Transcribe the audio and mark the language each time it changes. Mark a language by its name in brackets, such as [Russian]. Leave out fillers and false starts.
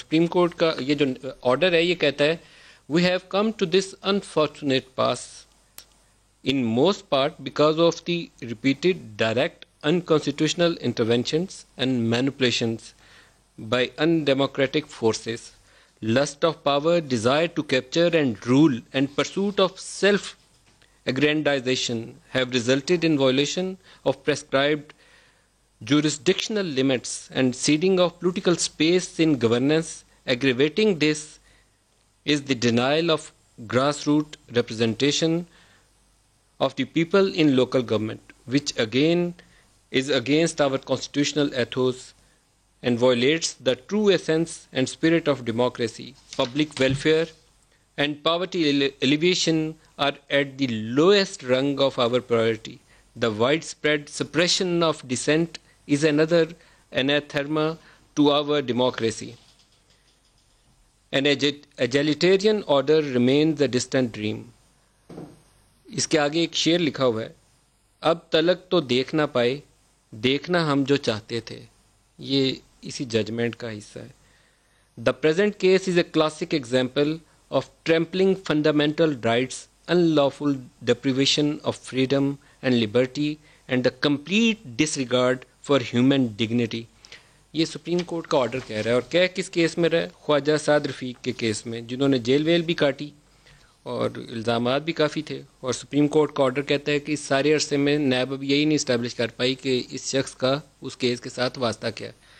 [Urdu] Supreme court کا یہ جو آرڈر ہے یہ کہتا ہے, [English] We have come to this unfortunate pass in most part because of the repeated direct unconstitutional interventions and manipulations by undemocratic forces. Lust of power, desire to capture and rule, and pursuit of self-aggrandization have resulted in violation of prescribed jurisdictional limits and ceding of political space in governance. Aggravating this is the denial of grassroots representation of the people in local government, which again is against our constitutional ethos and violates the true essence and spirit of democracy. Public welfare and poverty alleviation are at the lowest rung of our priority. The widespread suppression of dissent is another anathema to our democracy. An egalitarian order remains a distant dream. [Urdu] اس کے آگے ایک شعر لکھا ہوا ہے, اب تلک تو دیکھ نہ پائے, دیکھنا ہم جو چاہتے تھے. یہ اسی ججمنٹ کا حصہ ہے. [English] The present case is a classic example of trampling fundamental rights, unlawful deprivation of freedom and liberty, and the complete disregard for human dignity. [Urdu] یہ سپریم کورٹ کا آرڈر کہہ رہا ہے, اور کہہ کس کیس میں رہا ہے؟ خواجہ سعد رفیق کے کیس میں, جنہوں نے جیل ویل بھی کاٹی اور الزامات بھی کافی تھے. اور سپریم کورٹ کا آرڈر کہتا ہے کہ اس سارے عرصے میں نیب اب یہی نہیں اسٹیبلش کر پائی کہ اس شخص کا اس کیس کے ساتھ واسطہ کیا ہے.